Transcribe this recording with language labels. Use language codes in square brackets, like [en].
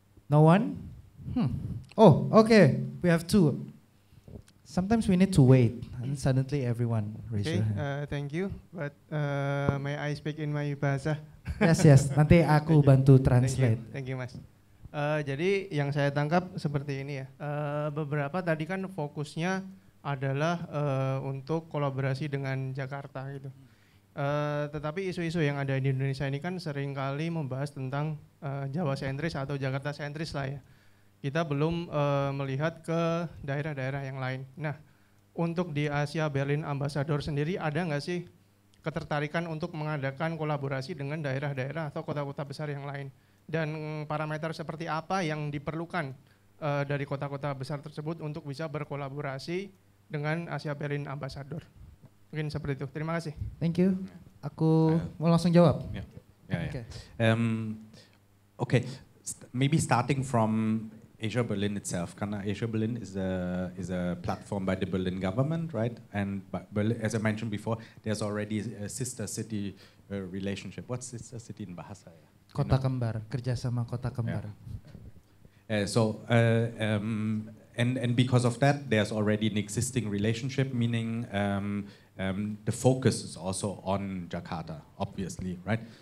[en] No one? Oh, okay. We have two. Sometimes we need to wait, and suddenly everyone raise your hand. Thank you, but may I speak in my bahasa? [id] Yes. Nanti aku bantu translate. [en] Thank you, Mas. [id] Jadi yang saya tangkap seperti ini ya. Beberapa tadi kan fokusnya adalah untuk kolaborasi dengan Jakarta gitu. Tetapi isu-isu yang ada di Indonesia ini kan seringkali membahas tentang Jawa sentris atau Jakarta sentris lah ya. Kita belum melihat ke daerah-daerah yang lain. Nah, untuk di Asia Berlin Ambassador sendiri ada nggak sih ketertarikan untuk mengadakan kolaborasi dengan daerah-daerah atau kota-kota besar yang lain? Dan parameter seperti apa yang diperlukan dari kota-kota besar tersebut untuk bisa berkolaborasi dengan Asia Berlin Ambassador? Mungkin seperti itu. Terima kasih. [en] Thank you. [id] Aku mau langsung jawab. [en] Okay. Okay. Maybe starting from Asia Berlin itself. [id] Karena [en] Asia Berlin is a platform by the Berlin government, right? And Berlin, as I mentioned before, there's already a sister city relationship. What's sister city in bahasa? [id] Kota kembar, kerjasama kota kembar. [en] And because of that, there's already an existing relationship, meaning the focus is also on Jakarta, obviously, right?